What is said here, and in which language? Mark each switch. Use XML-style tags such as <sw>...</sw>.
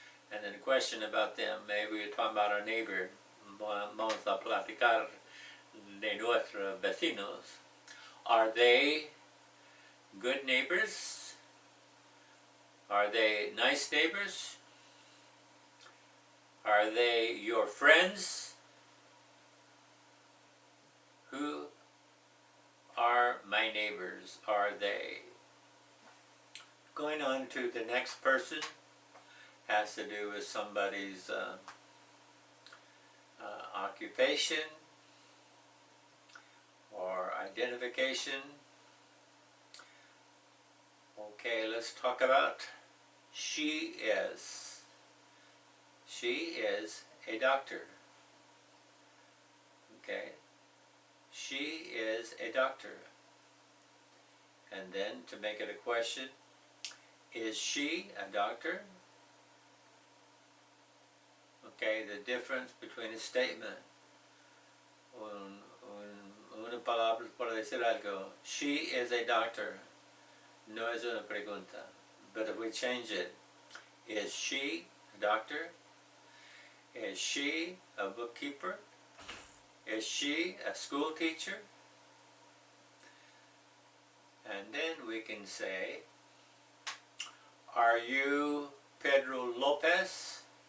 <en>And then a question about them. Maybe we're talking about our neighbor.</en> <es>Vamos a platicar de nuestros vecinos.</es> <en>Are they good neighbors? Are they nice neighbors? Are they your friends? Who are my neighbors? Are they? Going on to the next person has to do with somebody's occupation or identification. Okay, let's talk about she is. She is a doctor. Okay? She is a doctor. And then to make it a question, is she a doctor? Okay, the difference between a statement.</en> <es>Una palabra para decir algo.</es> <en>She is a doctor.</en> <es>No es una pregunta.</es> <en>But if we change it, is she a doctor? Is she a bookkeeper? Is she a school teacher? And then we can say, are you Pedro Lopez?</en>